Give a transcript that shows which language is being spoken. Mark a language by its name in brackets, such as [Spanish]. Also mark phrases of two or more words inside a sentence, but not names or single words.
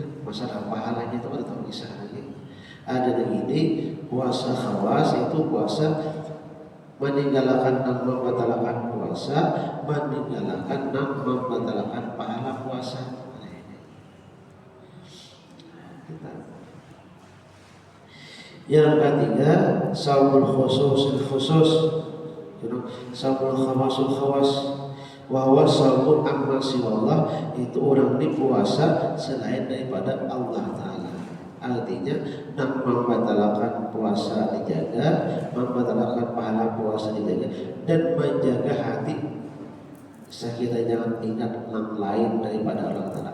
[Malay] Masalah pahalanya itu ada tahu kisah lagi. Ada yang ini puasa khawas, itu puasa meninggalkan nang membatalkan puasa, meninggalkan nang membatalkan pahala puasa. Yang ketiga [Arabic] صوم الخصوص، صوم خواص الخواص وهو صوم عما سوى الله, [Malay] itu orang ini puasa selain daripada Allah Ta'ala. Artinya nak membatalkan puasa dijaga, membatalkan pahala puasa dijaga, dan menjaga hati. Kita jangan ingat yang lain daripada Allah Ta'ala.